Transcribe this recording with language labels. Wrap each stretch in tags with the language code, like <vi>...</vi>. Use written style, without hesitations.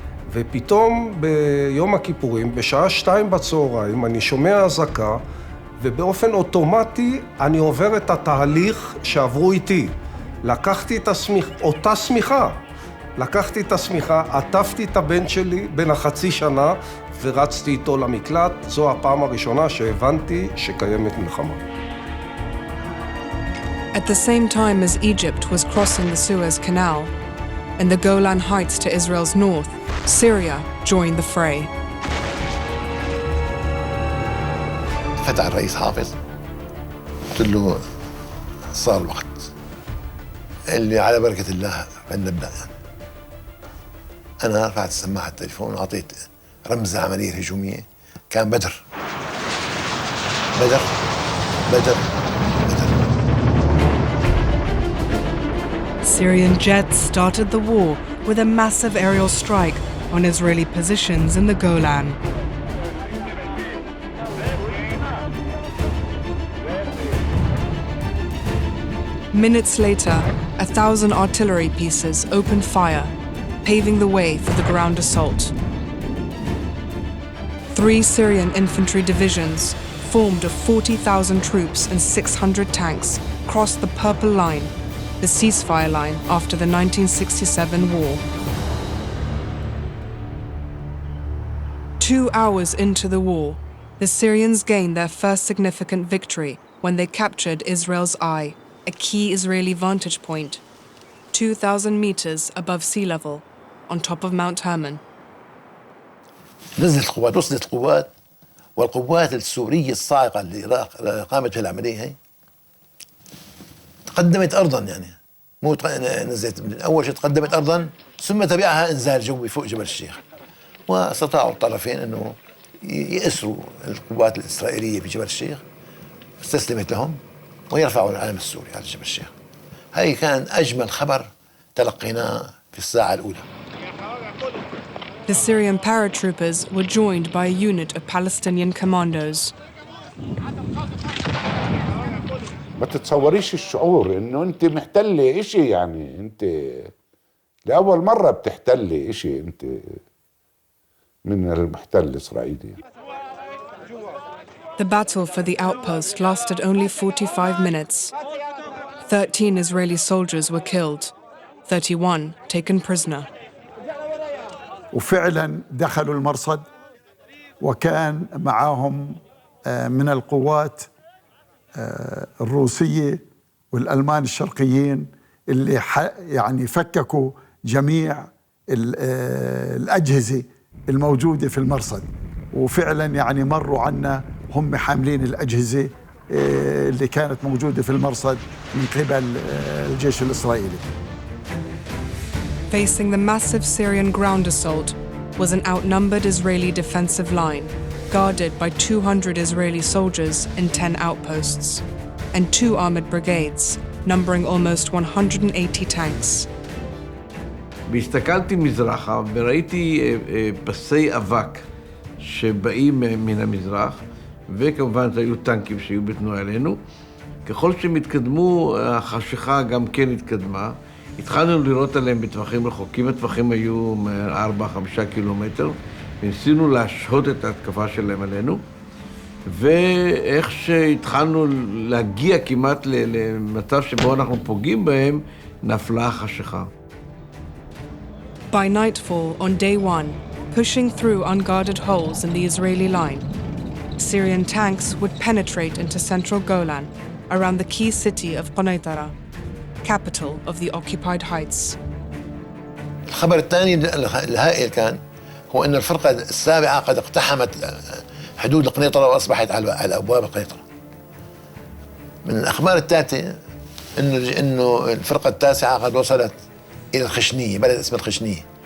<he>ופתאום ביום הכיפורים, בשעה 2 בצהריים, אני שומע אזעקה, ובאופן אוטומטי אני עובר את התהליך שעברו איתי. לקחתי את אותה שמיכה, לקחתי את השמיכה, עטפתי את הבן שלי בן החצי שנה, ורצתי איתו למקלט. זו הפעם הראשונה שהבנתי שקיימת מלחמה.</he> <en>At the same time as Egypt was crossing the Suez Canal, in the Golan Heights to Israel's north, Syria joined the fray.</en> <ar>فتح الرئيس حافظ، قلت له صار الوقت. اللي على بركة الله فنبدأ. أنا رفعت السماعة التليفون وأعطيت رمز عملية هجومية، كان بدر بدر بدر بدر.</ar> <en>Syrian jets started the war with a massive aerial strike on Israeli positions in the Golan. Minutes later, 1,000 artillery pieces opened fire, paving the way for the ground assault. 3 Syrian infantry divisions, formed of 40,000 troops and 600 tanks, crossed the Purple Line, the ceasefire line after the 1967 war. 2 hours into the war, the Syrians gained their first significant victory when they captured Israel's Eye, a key Israeli vantage point, 2,000 meters above sea level, on top of Mount Hermon.</en> <ar>نزلت القوات، وصلت القوات، والقوات السورية الصاعقة اللي قامت في العملية هي تقدمت أرضاً، يعني مو نزلت. أول شيء تقدمت أرضاً، ثم تبعها إنزال جوي فوق جبل الشيخ، واستطاعوا الطرفين أنه يأسروا القوات الإسرائيلية في جبل الشيخ، استسلمت لهم ويرفعوا العلم السوري على جبل الشيخ. هاي كان أجمل خبر تلقيناه في الساعة الأولى.</ar> <en>The Syrian paratroopers were joined by a unit of Palestinian commandos.</en> <ar>ما تتصوريش الشعور انه انت محتلة اشي، يعني انت لأول مرة بتحتلي اشي انت من المحتل الإسرائيلي.</ar> <en>The battle for the outpost lasted only 45 minutes. 13 Israeli soldiers were killed, 31 taken prisoner.</en> <ar>وفعلا دخلوا المرصد، وكان معهم من القوات الروسية والألمان الشرقيين اللي يعني فككوا جميع الأجهزة الموجودة في المرصد، وفعلا يعني مروا عنا هم حاملين الأجهزة اللي كانت موجودة في المرصد من قبل الجيش الإسرائيلي.</ar> <en>Facing the massive Syrian ground assault was an outnumbered Israeli defensive line, guarded by 200 Israeli soldiers in 10 outposts, and 2 armored brigades, numbering almost 180 tanks.</en> <he>והסתכלתי מזרחה וראיתי פסי אבק שבאים מן המזרח, וכמובן היו טנקים שהיו בתנועה אלינו. ככל שמתקדמו, החשיכה גם כן התקדמה. התחלנו לראות עליהם בטווחים רחוקים, הטווחים היו 4-5 קילומטר, וניסינו להשהות את ההתקפה שלהם עלינו, ואיך שהתחלנו להגיע כמעט למצב שבו אנחנו פוגעים בהם, נפלה החשיכה.</he> <en>By nightfall on day 1, pushing through unguarded holes in the Israeli line, Syrian tanks would penetrate into central Golan, around the key city of Quneitara, capital of the occupied heights.</en> <ar>الخبر الثاني الهائل كان هو أن الفرقة السابعة قد اقتحمت حدود القنيطرة وأصبحت على أبواب القنيطرة. من الأخبار الثالثة إنه الفرقة التاسعة قد وصلت إلى الخشنية، بلد اسمه الخشنية.</ar>